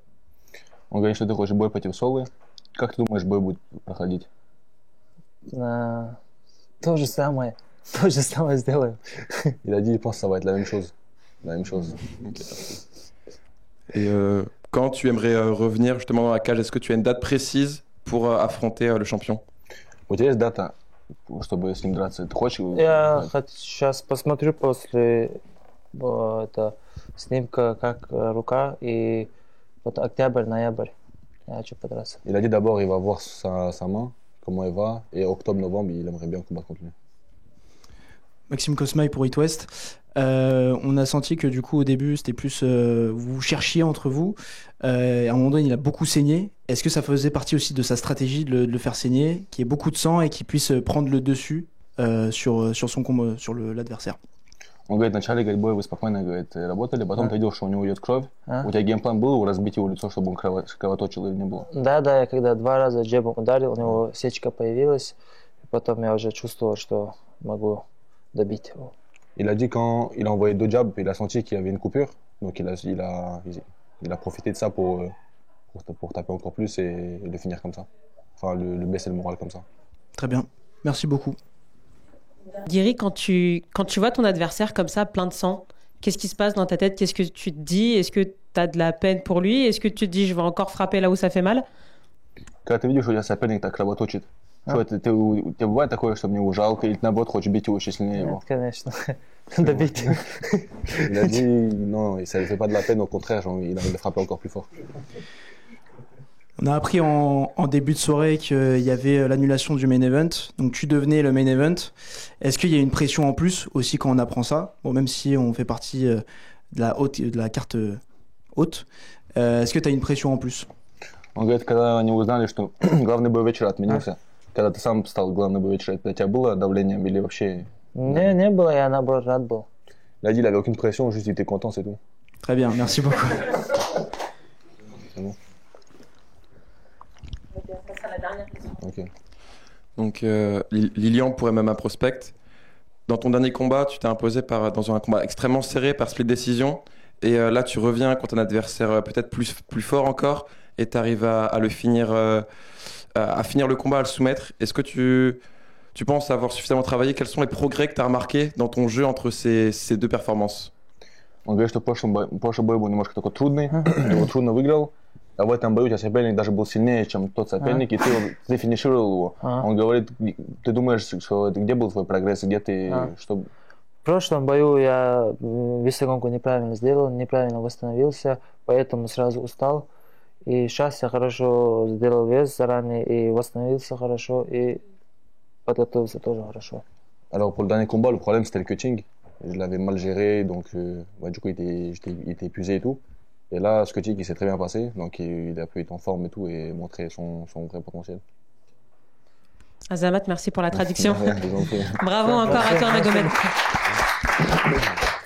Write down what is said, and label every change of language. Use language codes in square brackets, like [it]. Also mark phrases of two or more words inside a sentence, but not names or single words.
[ru] Он говорит, что ты хочешь бой против Солы. Как ты думаешь, бой будет проходить? То же самое сделаем. [fr] Il a dit, il pense que ça va être la même chose. Okay. Et quand tu aimerais revenir justement dans la cage, est-ce que tu as une date précise pour affronter le champion? [ru] У тебя есть дата, чтобы с ним драться? Ты хочешь? Я сейчас посмотрю после снимка, как рука, и вот октябрь, ноябрь. я хочу подраться. [fr] Il a dit d'abord il va voir sa main, comment elle va, et octobre-novembre, il aimerait bien combattre contre lui. Maxime Kosmaï pour It West. On a senti que du coup au début c'était plus vous cherchiez entre vous. À un moment donné il a beaucoup saigné. Est-ce que ça faisait partie aussi de sa stratégie de le faire saigner, qu'il y ait beaucoup de sang et qu'il puisse prendre le dessus sur son combat, sur l'adversaire? [ru] Он говорит, вначале, говорит, бой вы спокойно, говорит, работали, потом ты видел, что у него идет кровь. У тебя геймплан был разбить его лицо, чтобы он кровоточил или не было? Да, я когда 2 раза джебом ударил, у него сечка появилась, и потом я уже чувствовал, что могу добить его. [fr] Il a dit quand il a envoyé 2 jabs, il a senti qu'il y avait une coupure, donc il a profité de ça pour taper encore plus et le finir comme ça. Enfin, le baisser le moral comme ça. Très bien, merci beaucoup. Diri, quand tu vois ton adversaire comme ça, plein de sang, qu'est-ce qui se passe dans ta tête? Qu'est-ce que tu te dis? Est-ce que tu as de la peine pour lui? Est-ce que tu te dis je vais encore frapper là où ça fait mal? [ru] Когда ты видишь, что у тебя соперник так кровоточит, что у тебя бывает такое, что мне его жалко, или наоборот хочешь бить его еще сильнее его? Нет, конечно. Добить. [fr] Il a dit non, ça ne fait pas de la peine, au contraire, il a envie de frapper encore plus fort. On a appris en début de soirée qu'il y avait l'annulation du [en] main event, [fr] donc tu devenais le [en] main event. [fr] Est-ce qu'il y a une pression en plus aussi quand on apprend ça? Bon, même si on fait partie de la carte haute, est-ce que tu as une pression en plus? [ru] Он говорит, когда они узнали, что главный бой вечера отменился, когда ты сам стал главным бой вечера, у тебя было давление или вообще? Не было, я наоборот рад был. [fr] Il a dit, il avait aucune pression, juste il était content, c'est tout. Très bien, merci beaucoup. C'est bon. Okay. Donc Lilian pour MMA Prospect. Dans ton dernier combat, tu t'es imposé dans un combat extrêmement serré par [en] split décision. [fr] Et là, tu reviens contre un adversaire peut-être plus fort encore et tu arrives à le finir, à finir le combat, à le soumettre. Est-ce que tu penses avoir suffisamment travaillé? Quels sont les progrès que tu as remarqués dans ton jeu entre ces deux performances? [ru] Он говорит, что прошлый бой был немножко такой трудный, ты его трудно выиграл. А в этом бою у тебя соперник даже был сильнее, чем тот соперник, и ты финишировал его. Он говорит, ты думаешь, что где был твой прогресс, где ты... Что... В прошлом бою я весогонку неправильно сделал, неправильно восстановился, поэтому сразу устал. И сейчас я хорошо сделал вес заранее, и восстановился хорошо, и подготовился тоже хорошо. [fr] Alors pour le dernier combat, le problème c'était le cutting. Je l'avais mal géré, donc du coup il était épuisé et tout. Et là, ce cutting, il s'est très bien passé, donc il a pu être en forme et tout et montrer son vrai potentiel. Azamat, merci pour la traduction. Bravo encore à toi, Magomed.